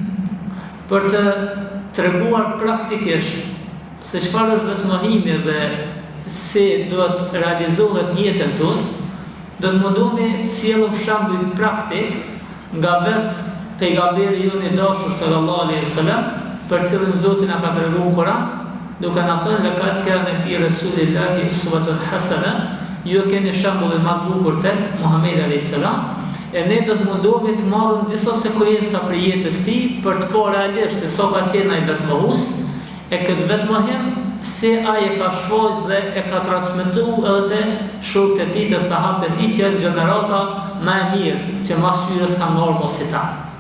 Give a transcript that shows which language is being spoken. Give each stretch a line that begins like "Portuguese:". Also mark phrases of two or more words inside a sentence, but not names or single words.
Albanian: Për të treguar praktikisht se çfarë është vetmohimi dhe si duhet realizohet në jetën tonë, do të mundohemi të sjellim shembull praktik nga vetë pejgamberi jon i dashur
Arabic: صلى الله عليه وسلم,
Albanian: për cilën Zoti na ka treguar në Kur'an, duke na thënë
Arabic: لقد كان في رسول الله أسوة حسنة,
Albanian: ju keni shembullin më të bukur tek Muhamedi
Arabic: عليه السلام,
Albanian: e ne do të mundohemi të marrim disa sekuenca për jetës tij për të parë realisht se sa ka qenë ai vetmohues, e këtë vetmohim se ai e ka shfaqur dhe e ka transmetuar edhe te shokët e tij, te sahabët e tij, që janë gjenerata më e mirë që mas hyrjes kanë marrë mos i ta.